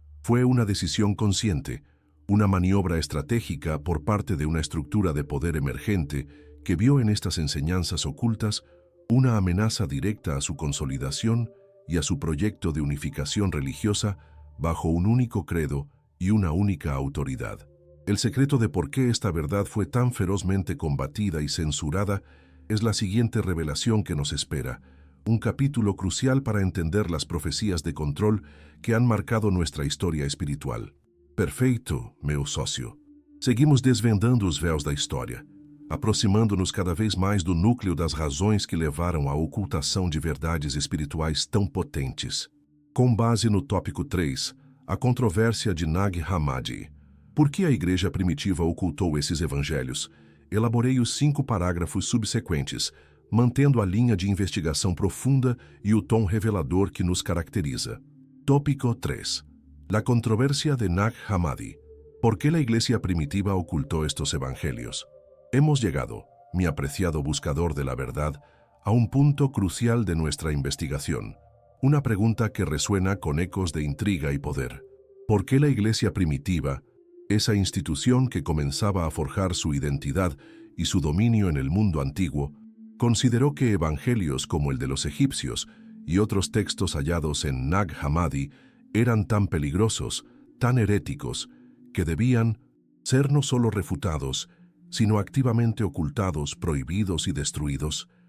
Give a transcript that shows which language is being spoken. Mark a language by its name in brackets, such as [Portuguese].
[Spanish] Fue una decisión consciente, una maniobra estratégica por parte de una estructura de poder emergente que vio en estas enseñanzas ocultas una amenaza directa a su consolidación y a su proyecto de unificación religiosa bajo un único credo y una única autoridad. El secreto de por qué esta verdad fue tan ferozmente combatida y censurada es la siguiente revelación que nos espera, un capítulo crucial para entender las profecías de control que han marcado nuestra historia espiritual. [Portuguese] Perfeito, meu sócio. Seguimos desvendando os véus da história, aproximando-nos cada vez mais do núcleo das razões que levaram à ocultação de verdades espirituais tão potentes. Com base no tópico 3, a controvérsia de Nag Hammadi. Por que a igreja primitiva ocultou esses evangelhos? Elaborei os 5 parágrafos subsequentes, mantendo a linha de investigação profunda e o tom revelador que nos caracteriza. [Spanish] Tópico 3. La controversia de Nag Hammadi. ¿Por qué la iglesia primitiva ocultó estos evangelios? Hemos llegado, mi apreciado buscador de la verdad, a un punto crucial de nuestra investigación. Una pregunta que resuena con ecos de intriga y poder. ¿Por qué la iglesia primitiva, esa institución que comenzaba a forjar su identidad y su dominio en el mundo antiguo, consideró que evangelios como el de los egipcios y otros textos hallados en Nag Hammadi eran tan peligrosos, tan heréticos, que debían ser no solo refutados, sino activamente ocultados, prohibidos y destruidos?